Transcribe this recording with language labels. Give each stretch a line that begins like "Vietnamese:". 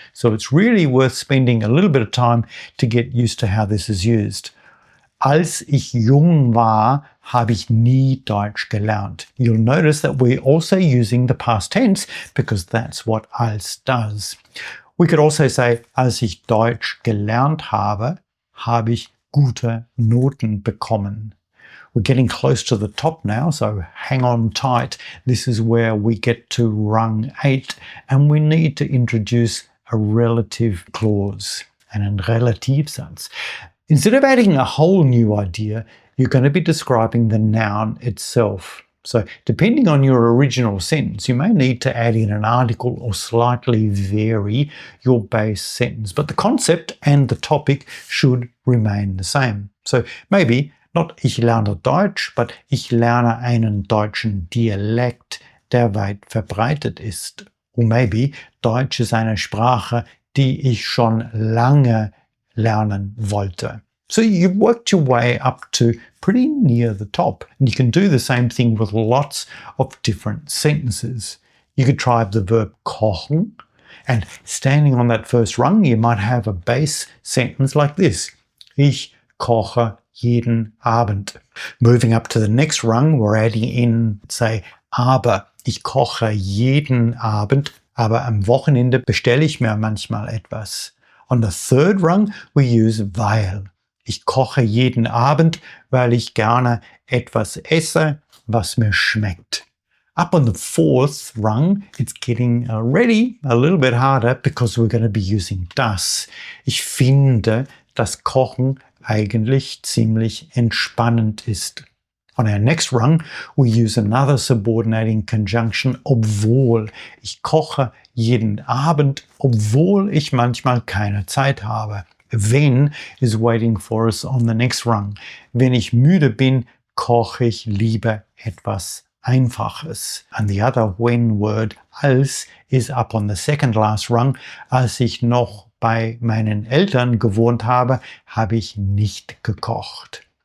English: So it's really worth spending a little bit of time to get used to how this is used.
German: Als ich jung war, habe ich nie Deutsch gelernt.
English: You'll notice that we're also using the past tense because that's what als does. We could also say,
German: als ich Deutsch gelernt habe, habe ich gute Noten bekommen.
English: We're getting close to the top now, so hang on tight. This is where we get to rung 8, and we need to introduce a relative clause and a Relativsatz. Instead of adding a whole new idea, you're going to be describing the noun itself. So depending on your original sentence, you may need to add in an article or slightly vary your base sentence, but the concept and the topic should remain the same. So maybe not
German: ich lerne Deutsch,
English: but
German: ich lerne einen deutschen Dialekt, der weit verbreitet ist.
English: Or maybe
German: Deutsch ist eine Sprache, die ich schon lange lernen wollte.
English: So you've worked your way up to pretty near the top. And you can do the same thing with lots of different sentences. You could try the verb kochen, and standing on that first rung, you might have a base sentence like this.
German: Ich koche jeden Abend.
English: Moving up to the next rung, we're adding in, say, aber.
German: Ich koche jeden Abend, aber am Wochenende bestelle ich mir manchmal etwas.
English: On the third rung, we use weil.
German: Ich koche jeden Abend, weil ich gerne etwas esse, was mir schmeckt.
English: Up on the fourth rung, it's getting already a little bit harder because we're going to be using das.
German: Ich finde, dass Kochen eigentlich ziemlich entspannend ist.
English: On our next rung, we use another subordinating conjunction, obwohl.
German: Ich koche jeden Abend, obwohl ich manchmal keine Zeit habe.
English: Wenn is waiting for us on the next rung.
German: Wenn ich müde bin, koche ich lieber etwas Einfaches.
English: And the other when word, als, is up on the second last rung.
German: Als ich noch bei meinen Eltern gewohnt habe, habe ich nicht gekocht.